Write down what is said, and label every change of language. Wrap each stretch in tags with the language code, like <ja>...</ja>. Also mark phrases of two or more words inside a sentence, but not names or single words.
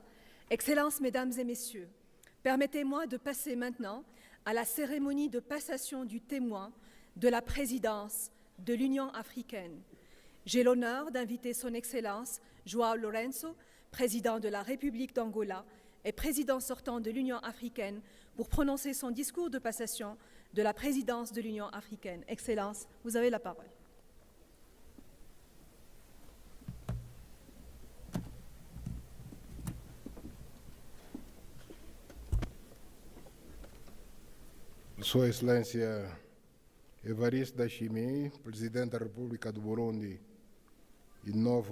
<fr>Excellences, Mesdames et Messieurs, permettez-moi de passer maintenant à la cérémonie de passation du témoin de la présidence de l'Union africaine. J'ai l'honneur d'inviter Son Excellence João Lourenço, président de la République d'Angola et président sortant de l'Union africaine, pour prononcer son discours de passation de la présidence de l'Union africaine. Excellence, vous avez la parole.</fr> <pt>Sua Excelência Evariste Ndayishimiye, Presidente da República do Burundi e novo</pt>